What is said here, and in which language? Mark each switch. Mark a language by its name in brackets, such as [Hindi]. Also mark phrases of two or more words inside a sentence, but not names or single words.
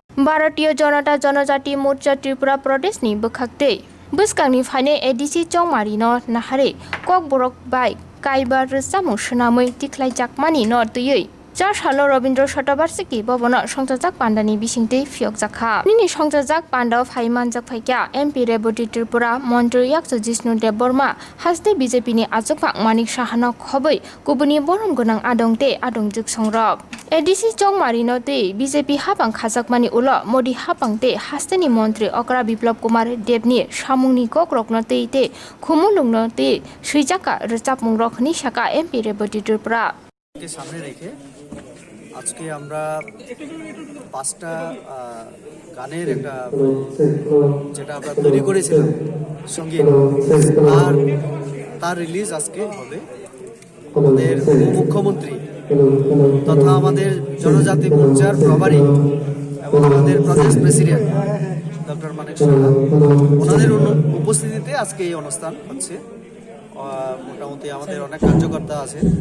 [Kok Borok] भारतीय जनता जनजाति मोर्चा त्रिपुरा प्रदेशनि बोखाक्ते बोसकांनिफ्रायनो ADC Chongmarino naharwi kokborok bai kaiba rwsamung swnamwi tiklaijakmani no twiwi 4 সালো রবীন্দ্র শতবার্ষিকী ভবন সংযোজক পান্ডানি বিসিংতে phiyokjakha nini সংযোজক পান্ডা ফাইমানজাক ফাইকা এমপি রেবতী ত্রিপুরা মন্ত্রী ইয়াকসু জিষ্ণু দেব বর্মা হাসতে বিজেপি ni আজকফাক মানিক সাহানো খবৈ গুবুনি বরম গোনাং আদংতে আদংjuk songrok ADC Chongmarino te বিজেপি হাবাং খাজাকমানি উলো মোদি হাবাংতে হাস্তেনি মন্ত্রী অকরা বিপ্লব কুমার দেবনি সামুংনি ককরকনো তেইতে খুমুলুংনো তে সুইজাকা রচাপমুং রখনি শাকা এমপি রেবতী ত্রিপুরা [Hindi] के सामने रेखे आज के [Bangla] আমরা পাঁচটা গানের একটা যেটা আমরা তৈরি করেছিলাম সঙ্গীত আর তার রিলিজ আজকে হবে আমাদের মুখ্যমন্ত্রী তথা আমাদের জনজাতি মোর্চার প্রভারী এবং আমাদের প্রদেশ প্রেসিডেন্ট ডক্টর মানিক সাহা ওনাদের উপস্থিতিতে আজকে এই অনুষ্ঠান হচ্ছে মোটামুটি আমাদের অনেক কার্যকর্তা আছে